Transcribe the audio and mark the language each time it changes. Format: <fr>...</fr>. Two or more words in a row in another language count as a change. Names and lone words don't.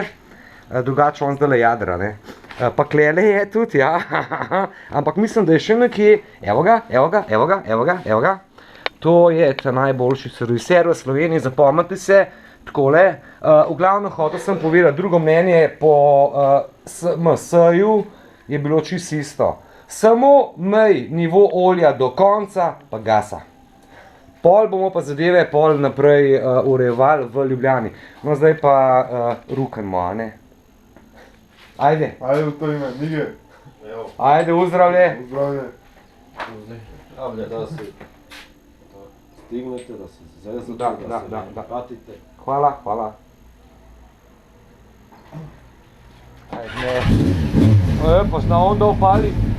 <sl>Drugače on zdajle jadra, ne? Pa klele je tudi, ja, ampak mislim, da je še nekje, evo ga, to je ta najboljši serviser v Sloveniji, zapomnite se, takole, v glavnem hotel sem povedati, drugo mnenje po MS-ju je bilo čisto isto, samo mej nivo olja do konca, pa gasa. Pol bomo pa zadeve pol naprej urejevali v Ljubljani, no zdaj pa rukanmo, a ne?</sl> <sr>Ajde. Ajde u to ime, Mige. Ajde, uzdravlje. Uzdravlje. Zdravlje, da se stignete, da se zezete, Da. se pratite. Hvala. Ajde. Pa zna onda opali.</sr>